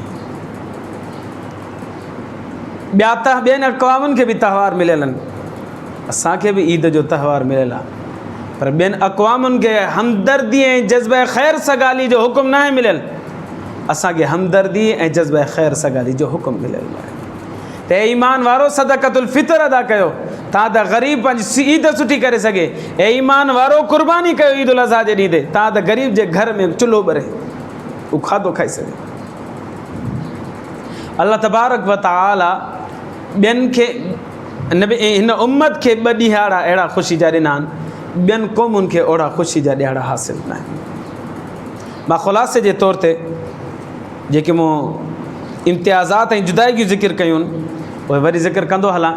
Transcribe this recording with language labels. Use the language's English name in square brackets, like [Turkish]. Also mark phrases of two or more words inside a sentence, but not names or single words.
[Sindhi] ॿिया त ॿियनि अक़वामनि खे बि त्योहार मिलियल आहिनि, असांखे बि ईद जो त्योहार मिलियल आहे, पर ॿियनि अक़वामनि खे हमदर्दी ऐं जज़्बा ख़ैर सगाली जो हुकुम न आहे मिलियल, असांखे हमदर्दी ऐं जज़्बा ख़ैर सगाली जो हुकुम मिलियल आहे। त ईमान वारो सदक़तुल फितर अदा कयो, तव्हां त ग़रीब पंहिंजी ईद सुठी करे सघे। ऐं ईमान वारो कुर्बानी कयो ईद उल अज़हा जे ॾींहं ते, तव्हां त ग़रीब जे घर में चुल्हो ॿरे, उहो खाधो खाई सघे। [Arabic] الله تبارك وتعالى [Sindhi] ॿियनि खे नबी हिन उम्मत खे 2 ॾिहाड़ा अहिड़ा ख़ुशी जा ॾिना आहिनि, ॿियनि क़ौमुनि खे ओड़ा ख़ुशी जा ॾिहाड़ा हासिल न आहिनि। मां ख़ुलासे जे तौर ते जेके मूं इम्तियाज़ात ऐं जुदाईगियूं ज़िक्र कयूं आहिनि उहे वरी ज़िक्र कंदो हलां।